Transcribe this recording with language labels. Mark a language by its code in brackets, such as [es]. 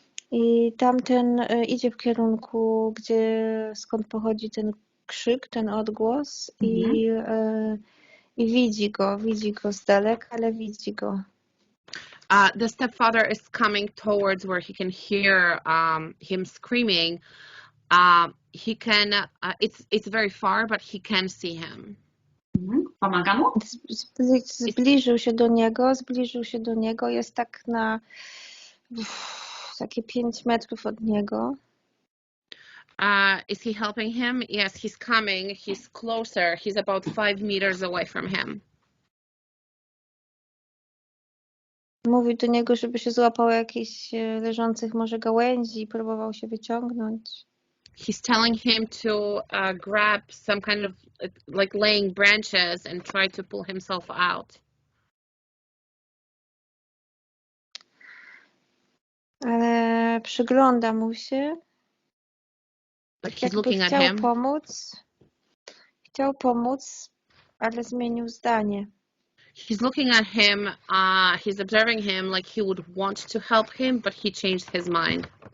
[pl] I tamten idzie w kierunku, skąd pochodzi ten krzyk, ten odgłos i widzi go z daleka, ale widzi go. [en] The stepfather is coming towards where he can hear him screaming. He can. It's very far, but he can see him. [pl] Pomaga mu? Zbliżył się do niego. Jest tak na takie 5 metrów od niego. [en] Is he helping him? Yes, he's coming. He's closer. He's about 5 meters away from him. [pl] Mówi do niego, żeby się złapał jakichś leżących może gałęzi i próbował się wyciągnąć. [en] He's telling him to grab some kind of like laying branches and try to pull himself out. [pl] Ale przygląda mu się. [en] Like he's looking at him. [pl] Chciał pomóc, ale zmienił zdanie. [en] He's looking at him. He's observing him like he would want to help him, but he changed his mind.